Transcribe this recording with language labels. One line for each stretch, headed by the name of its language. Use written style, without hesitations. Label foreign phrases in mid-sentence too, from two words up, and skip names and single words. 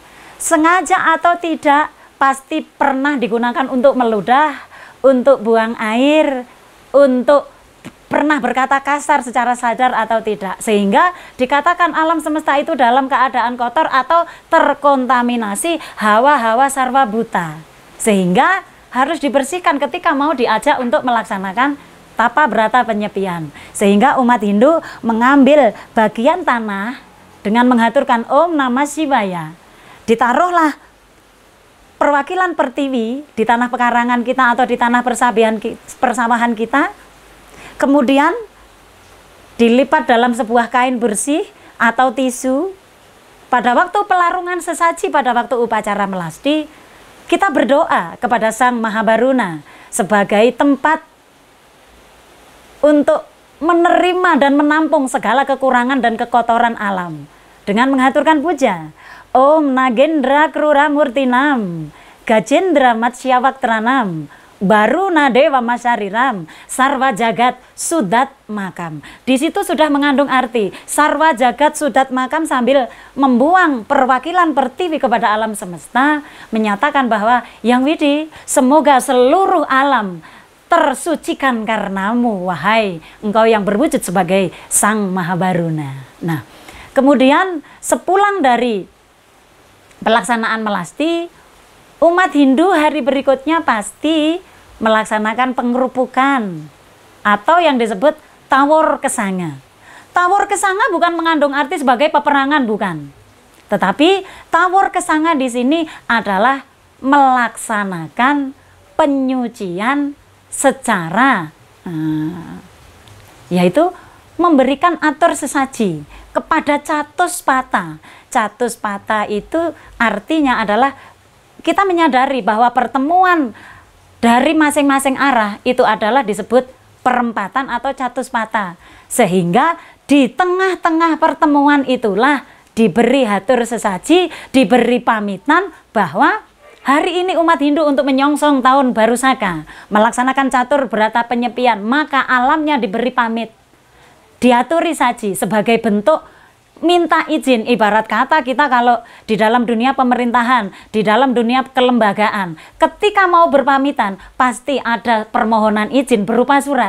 Indonesian: Sengaja atau tidak, pasti pernah digunakan untuk meludah, untuk buang air, untuk pernah berkata kasar secara sadar atau tidak, sehingga dikatakan alam semesta itu dalam keadaan kotor atau terkontaminasi hawa-hawa sarwa buta, sehingga harus dibersihkan ketika mau diajak untuk melaksanakan tapa brata penyepian. Sehingga umat Hindu mengambil bagian tanah dengan menghaturkan
Sanskrit: Om Namah Shivaya,
Indonesian: ditaruhlah perwakilan Pertiwi di tanah pekarangan kita atau di tanah persawahan kita. Kemudian dilipat dalam sebuah kain bersih atau tisu. Pada waktu pelarungan sesaji, pada waktu upacara melasti, kita berdoa kepada Sang Mahabaruna sebagai tempat untuk menerima dan menampung segala kekurangan dan kekotoran alam. Dengan menghaturkan puja,
Sanskrit: Om Nagendra Krura Murtinam, Gajendra Matsyawaktranam, baru nadewa masyariram sarwa jagat sudat makam.
Indonesian: Di situ sudah mengandung arti
Sanskrit: sarwa jagat sudat makam,
Indonesian: sambil membuang perwakilan pertiwi kepada alam semesta, menyatakan bahwa Yang Widi, semoga seluruh alam tersucikan karenamu, wahai engkau yang berwujud sebagai Sang Mahabaruna. Nah, kemudian sepulang dari pelaksanaan melasti, umat Hindu hari berikutnya pasti melaksanakan pengerupukan atau yang disebut tawor kesanga. Tawor kesanga bukan mengandung arti sebagai peperangan, bukan. Tetapi tawor kesanga di sini adalah melaksanakan penyucian secara yaitu memberikan atur sesaji kepada Catuspata. Catuspata itu artinya adalah kita menyadari bahwa pertemuan dari masing-masing arah itu adalah disebut perempatan atau Catuspata, sehingga di tengah-tengah pertemuan itulah diberi hatur sesaji, diberi pamitan bahwa hari ini umat Hindu untuk menyongsong tahun baru Saka, melaksanakan catur berata penyepian, maka alamnya diberi pamit, diaturi saji sebagai bentuk minta izin. Ibarat kata kita kalau di dalam dunia pemerintahan, di dalam dunia kelembagaan, ketika mau berpamitan pasti ada permohonan izin berupa surat.